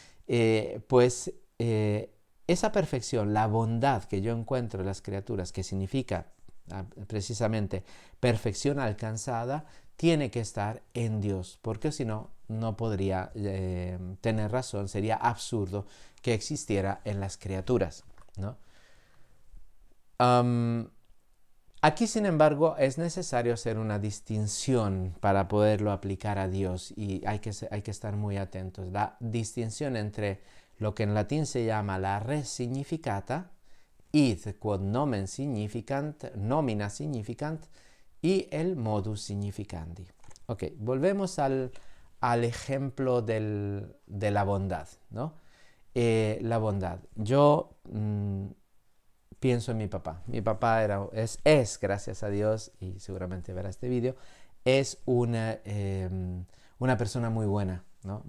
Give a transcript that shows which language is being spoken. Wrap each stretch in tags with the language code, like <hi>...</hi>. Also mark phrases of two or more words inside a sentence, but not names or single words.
<es>Esa perfección, la bondad que yo encuentro en las criaturas, que significa precisamente perfección alcanzada, tiene que estar en Dios, porque si no, no podría tener razón, sería absurdo que existiera en las criaturas, ¿no? Aquí, sin embargo, es necesario hacer una distinción para poderlo aplicar a Dios y hay que estar muy atentos. La distinción entre lo que en latín se llama la</es> <la>res significata, id quod nomen significant, nomina significant,</la> <es>y el</es> <la>modus significandi.</la> <es>Ok, volvemos al ejemplo de la bondad, ¿no? La bondad. Yo pienso en mi papá. Mi papá es, gracias a Dios, y seguramente verá este vídeo, es una persona muy buena, ¿no?</es>